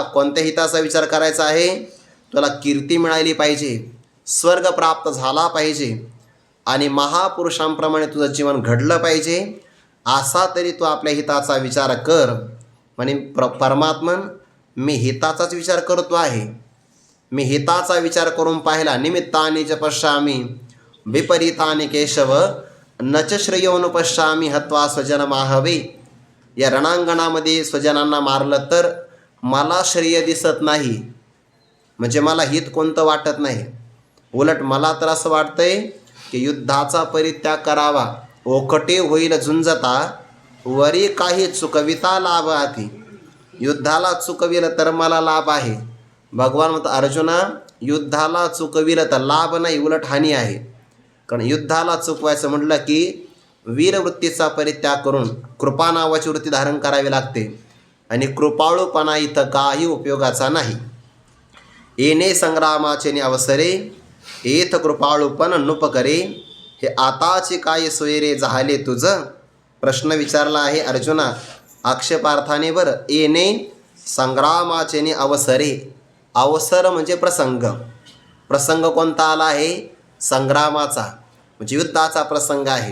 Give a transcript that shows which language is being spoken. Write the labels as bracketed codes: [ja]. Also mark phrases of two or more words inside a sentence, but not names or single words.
[mr] कोणत्या हिताचा विचार करायचा आहे? तुला कीर्ती मिळाली पाहिजे, स्वर्ग प्राप्त झाला पाहिजे आणि महापुरुषांप्रमाणे तुझं जीवन घडलं पाहिजे, असा तरी तू आपल्या हिताचा विचार कर. म्हणे परमात्मन, मी हिताचाच विचार करतो आहे. मी हिताचा विचार करून पाहिला. [sa] निमित्तानि च पश्यामि विपरीतानि केशव, न च श्रेयोनुपश्यामि हत्वा स्वजनमाहवे. [mr] या रणांगणामध्ये स्वजनांना मारलं तर मला श्रेय दिसत नाही, म्हणजे मला हित कोणतं वाटत नाही. उलट मला तर असं वाटतंय की युद्धाचा परित्याग करावा. ओकटे होईल झुंजता, वरी काही चुकविता लाभ आती. युद्धाला चुकविलं तर मला लाभ आहे. भगवान म्हणतात, अर्जुना, युद्धाला चुकविलं तर लाभ नाही, उलट हानी आहे. कारण युद्धाला चुकवायचं म्हटलं की वीरवृत्तीचा परित्याग करून कृपा नावाची वृत्ती धारण करावी लागते, आणि कृपाळूपणा इथं काही उपयोगाचा नाही. येणे संग्रामाचे अवसरे, येथ कृपाळूपण नुपकरे. हे आताचे काय सोयरे झाले तुझं. प्रश्न विचारला आहे अर्जुना आक्षेपार्थाने बरं. येणे संग्रामाचे अवसरे. अवसर म्हणजे प्रसंग. प्रसंग कोणता आला आहे? संग्रामाचा, म्हणजे युद्धाचा प्रसंग आहे.